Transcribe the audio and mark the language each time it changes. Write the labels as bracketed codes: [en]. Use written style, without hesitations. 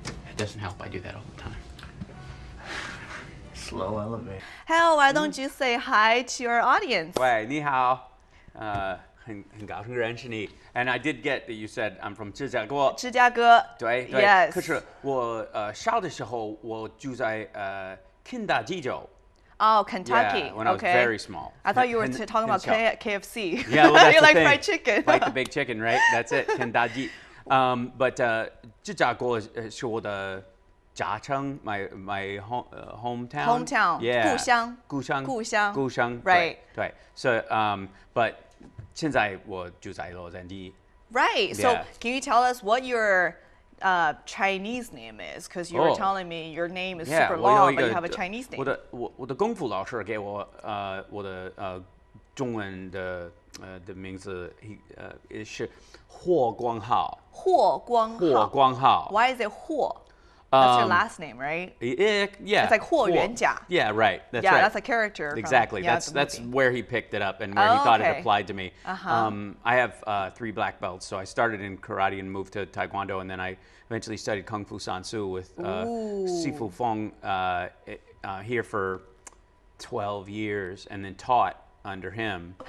[en] It doesn't help. I do that all the time. Slow elevator. Hal, why don't you say hi to your audience? [zh] 喂，你好，很高兴认识你。 [en] And I did get that you said I'm from 芝加哥。 [zh] 芝加哥。对对。 [en] Yes. [zh] 可是我小的时候我住在肯塔基州。 [en] Oh, Kentucky. Yeah, when I was very small. I thought you were talking about KFC. Yeah, well, that's you the like thing. fried chicken. Like the big chicken, right? That's it, Kentucky. [zh] But 芝加哥是我的家乡 my hometown. [en] Hometown. Yeah. [zh] 故乡. Right. 对。 So but 现在我住在洛杉矶。 [en] Right. So Yeah. can you tell us what your Chinese name is? Because you were telling me your name is super long, but you have a Chinese name. [zh] 我的功夫老师给我我的中文的名字是霍光浩。 [en] 霍光浩.Why is it 霍? That's your last name, right? Yeah. It's like 霍元甲. Yeah, right. That's yeah, right. that's a character. Exactly. That's where he picked it up and where he thought it applied to me. I have 3 black belts, so I started in karate and moved to taekwondo, and then I eventually studied kung fu sansu with Sifu Feng here for 12 years, and then taught under him.